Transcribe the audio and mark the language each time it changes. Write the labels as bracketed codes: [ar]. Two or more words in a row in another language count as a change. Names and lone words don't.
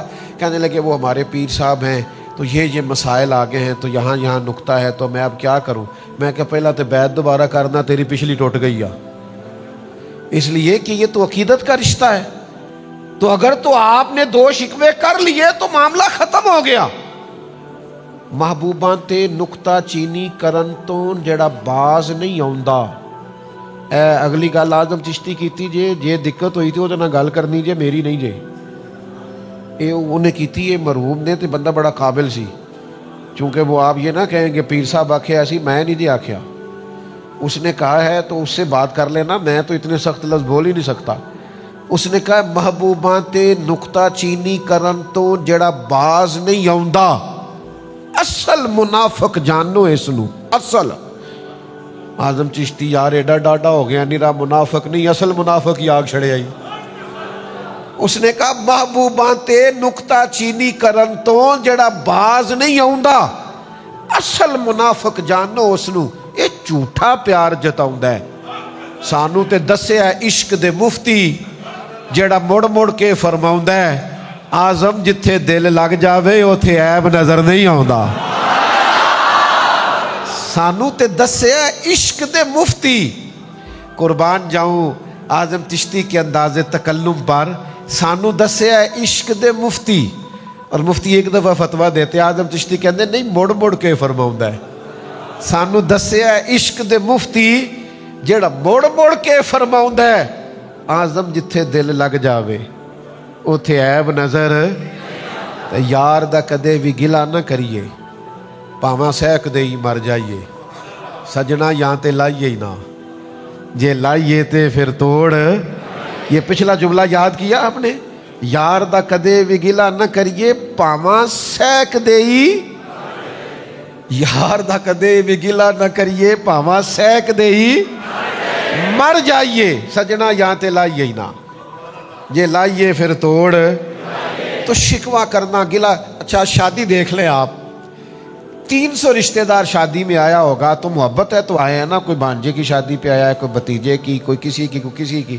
[ur] کہنے لگے وہ ہمارے پیر صاحب ہیں تو یہ مسائل آگے ہیں, تو یہاں نکتہ ہے, تو میں اب کیا کروں؟ میں کہا پہلا تو بیعت دوبارہ کرنا, تیری پچھلی ٹوٹ گئی ہے. اس لیے کہ یہ تو عقیدت کا رشتہ ہے. تو اگر تو آپ نے 2 شکوے کر لیے تو معاملہ ختم ہو گیا. [pa] محبوباں تے نکتہ چینی کرن تو جڑا باز نہیں آوندا. اے اگلی گل آزم چشتی کیتی جے دقت ہوئی تھی وہ نہ گل کرنی جے, میری نہیں جے. [ur] یہ انہیں کیتی ہے مرحوم نے, تو [pa] بندہ بڑا قابل سی, [ur] چونکہ وہ آپ یہ نہ کہیں کہ پیر صاحب [pa] آکھے ایسی, میں نہیں دی آکھیا, [ur] اس نے کہا ہے تو اس سے بات کر لینا, میں تو اتنے سخت لفظ بول ہی نہیں سکتا. اس نے کہا [pa] محبوباں تے نکتہ چینی کرن تو جڑا باز نہیں آوندا, اصل منافق جانو اس نو. اصل آزم چشتی یار ایڈا ڈاڈا ہو گیا, نیرا منافق نہیں, اصل منافق ہی آگ چھڑے آئی. اس نے کہا محبوباں تے نکتہ چینی کرن تو جڑا باز نہیں آوندا, اصل منافق جانو اس نو. [ur] یہ جھوٹا پیار جتاؤندا ہے. [pa] سانو تے دسیا عشق دے مفتی جڑا مڑ مڑ کے فرماؤندا ہے آزم جتھے دل لگ جاوے اوتھے عیب نظر نہیں آوندا. سانو تے دسیا عشق دے مفتی. [ur] قربان جاؤں آزم چشتی کے انداز تکلم پر, [pa] سانو دسیا عشق دے مفتی. [ur] اور مفتی ایک دفعہ فتویٰ دیتے, [pa] آزم چشتی کہندے نہیں مڑ مڑ کے فرماؤندا ہے. سانو دسیا عشق دے مفتی جڑا مڑ مڑ کے فرماؤندا ہے آزم جتھے دل لگ جاوے اوتھے عیب نظر. یار دا کدے بھی گلا نہ کریے, پاواں سہک دے ہی مر جائیے. سجنا یہاں تے لائیے ہی نہ, جے لائیے تے پھر توڑ. [ur] یہ پچھلا جملہ یاد کیا آپ نے, [pa] یار دا کدے بھی گلا نہ کریے پاواں سہک دے ہی. یار دا کدے بھی گلا نہ کریے پاواں سہک دے ہی مر جائیے. سجنا یہاں تے لائیے ہی نہ, جے لائیے پھر توڑ. [ur] تو شکوہ کرنا, گلا. اچھا شادی دیکھ لیں آپ, 300 رشتہ دار شادی میں آیا ہوگا, تو محبت ہے تو آئے ہیں نا. کوئی بھانجے کی شادی پہ آیا ہے, کوئی بھتیجے کی, کوئی کسی کی, کوئی کسی کی.